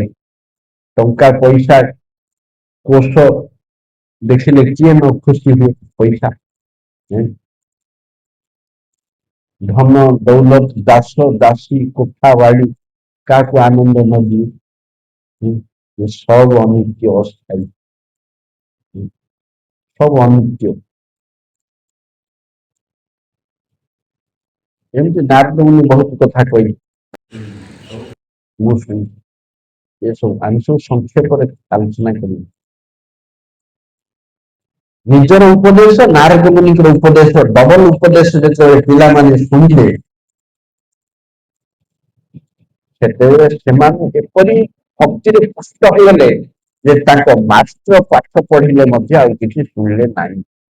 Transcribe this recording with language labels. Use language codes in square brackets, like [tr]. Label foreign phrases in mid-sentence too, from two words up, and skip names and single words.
[or] ଟଙ୍କା ପଇସା କୋଷ ଦେଖିଲେ କିଏ ନ ଖୁସି ହୁଏ? ପଇସା, ଧନ ଦୌଲତ, ଦାସ ଦାସୀ, କୋଠା ବାଡି, କାହାକୁ ଆନନ୍ଦ ନ ଦିଏ? [hi] ये सब अनित्य अस्थायी, सब अनित्य। एमती नारद मुनि बहुत कथा कही, [or] ମୁଁ ଶୁଣି ଏସବୁ ଆମେ ସବୁ ସଂକ୍ଷେପରେ ଆଲୋଚନା କରିବୁ। ନିଜର ଉପଦେଶ, ନାରଦ ମୁନିଙ୍କର ଉପଦେଶ, ଡବଲ ଉପଦେଶ ଯେତେବେଳେ ପିଲାମାନେ ଶୁଣିଲେ, ସେତେବେଳେ ସେମାନେ ଏପରି ଭକ୍ତିରେ ପୁଷ୍ଟ ହୋଇଗଲେ ଯେ ତାଙ୍କ ମାଷ୍ଟର ପାଠ ପଢିଲେ ମଧ୍ୟ ଆଉ କିଛି ଶୁଣିଲେ ନାହିଁ।